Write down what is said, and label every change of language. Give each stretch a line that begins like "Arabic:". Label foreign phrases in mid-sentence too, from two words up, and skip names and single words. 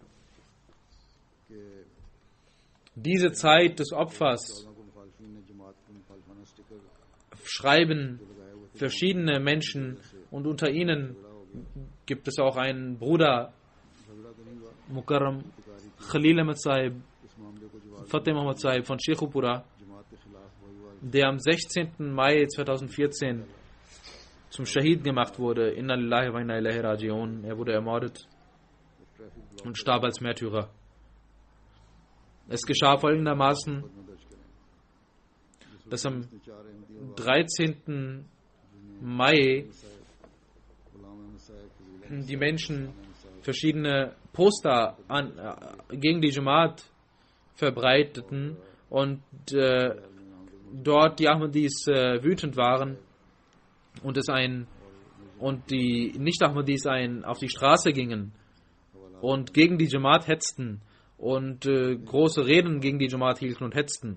German: Diese Zeit des Opfers schreiben verschiedene Menschen, und unter ihnen gibt es auch einen Bruder, Mukarram Khalil Ahmad Sahib, Fateh Muhammad Sahib von Sheikhupura, der am 16. Mai 2014 zum Shahid gemacht wurde.
Arabic: إنا لله وإنا إليه راجعون.
German: Er wurde ermordet und starb als Märtyrer. Es geschah folgendermaßen, dass am 13. Mai die Menschen verschiedene Poster gegen die Jamaat verbreiteten und dort die Ahmadis wütend waren und die Nicht-Ahmadis auf die Straße gingen und gegen die Jamaat hetzten und große Reden gegen die Jamaat hielten und hetzten.